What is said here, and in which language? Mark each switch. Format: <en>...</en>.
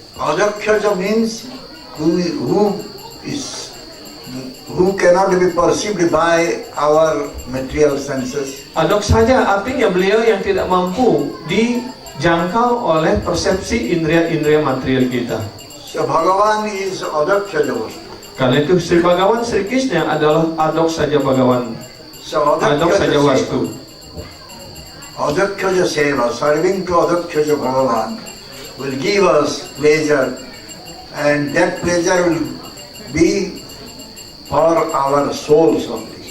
<en>Adhakshaja means who cannot be perceived by our material senses.</en> <id>Adok saja artinya beliau yang tidak mampu dijangkau oleh persepsi indria-indria material kita.</id> <en>So Bhagavan is Adhakshaja Vastu.</en> <id>Karena itu Sri Bhagawan Sri Krishna adalah adok saja Bhagawan,</id> <en>So</en> <id>adok saja wastu.</id> <en>Adhakshaja Seva, serving to Adhakshaja Bhagavan, will give us pleasure, and that pleasure will be for our souls only.</en>